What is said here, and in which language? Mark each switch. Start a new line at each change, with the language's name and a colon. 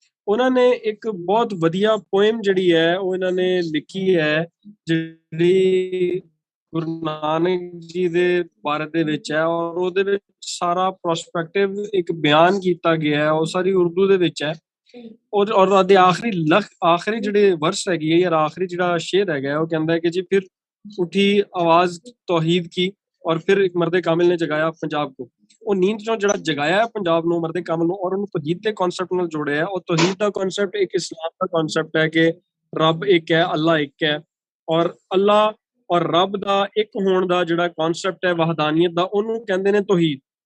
Punjabi: ਉਹਨਾਂ ਨੇ ਇੱਕ ਬਹੁਤ ਵਧੀਆ ਪੋਇਮ ਜਿਹੜੀ ਹੈ ਉਹ ਇਹਨਾਂ ਨੇ ਲਿਖੀ ਹੈ, ਜਿਹੜੀ ਗੁਰੂ ਨਾਨਕ ਜੀ ਦੇ ਬਾਰੇ ਦੇ ਵਿੱਚ ਹੈ, ਔਰ ਉਹਦੇ ਵਿੱਚ ਸਾਰਾ ਪ੍ਰੋਸਪੈਕਟਿਵ ਇੱਕ ਬਿਆਨ ਕੀਤਾ ਗਿਆ ਹੈ। ਉਹ ਸਾਰੀ ਉਰਦੂ ਦੇ ਵਿੱਚ ਹੈ, ਔਰ ਉਹਦੇ ਆਖਰੀ ਜਿਹੜੇ ਵਰਸ ਹੈਗੀ ਹੈ ਜਾਂ ਆਖਰੀ ਜਿਹੜਾ ਸ਼ੇਰ ਹੈਗਾ ਉਹ ਕਹਿੰਦਾ ਹੈ ਕਿ ਜੀ ਫਿਰ
Urdu: उठी आवाज तौहीद की और फिर एक मर्द कामिल ने जगाया पंजाब को।
Punjabi: ਉਹ ਨੀਂਦ ਚੋਂ ਜਿਹੜਾ ਜਗਾਇਆ ਹੈ ਪੰਜਾਬ ਨੂੰ, ਮਰਦ ਕਾਮਿਲ ਨੂੰ, ਔਰ ਉਹਨੂੰ ਤੌਹੀਦ ਦੇ ਕਨਸੈਪਟ ਨਾਲ ਜੋੜਿਆ ਹੈ। ਉਹ ਤੌਹੀਦ ਦਾ ਕਨਸੈਪਟ ਇੱਕ ਇਸਲਾਮ ਦਾ ਕਨਸੈਪਟ ਹੈ ਕਿ ਰੱਬ ਇੱਕ ਹੈ, ਅੱਲਾ ਇੱਕ ਹੈ, ਔਰ ਅੱਲਾ ਔਰ ਰੱਬ ਦਾ ਇੱਕ ਹੋਣ ਦਾ ਜਿਹੜਾ ਕਨਸੈਪਟ ਹੈ ਵਹਦਾਨੀਅਤ ਦਾ, ਉਹਨੂੰ ਕਹਿੰਦੇ ਨੇ ਤੌਹੀਦ।